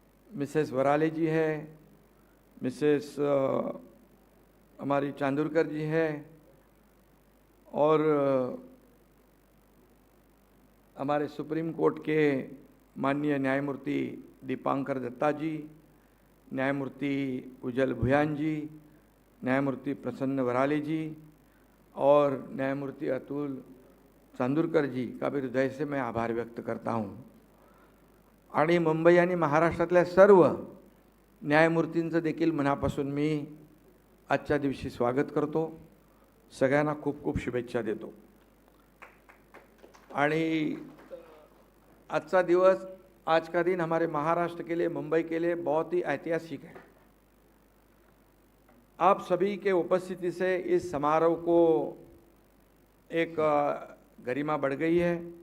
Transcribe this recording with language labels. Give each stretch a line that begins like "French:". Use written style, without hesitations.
Hindi: Mrs वराले जी है, Mrs हमारी चांदुरकर जी है और हमारे सुप्रीम कोर्ट के माननीय न्यायमूर्ति दीपांकर दत्ता जी, न्यायमूर्ति उज्जवल भुयान जी, न्यायमूर्ति प्रसन्न वराले जी और न्यायमूर्ति अतुल चांदुरकर जी का भी हृदय से मैं आभार व्यक्त करता हूँ.
Marathi: आणि मुंबई आणि महाराष्ट्रातल्या सर्व न्यायमूर्तींचं देखील मनापासून मी आजच्या दिवशी स्वागत करतो. सगळ्यांना खूप खूप शुभेच्छा देतो. आणि आजचा दिवस,
Hindi: आज का दिन हमारे महाराष्ट्र के लिए, मुंबई के लिए बहुत ही ऐतिहासिक है. आप सभी के उपस्थिति से इस समारोह को एक गरिमा बढ़ गई है.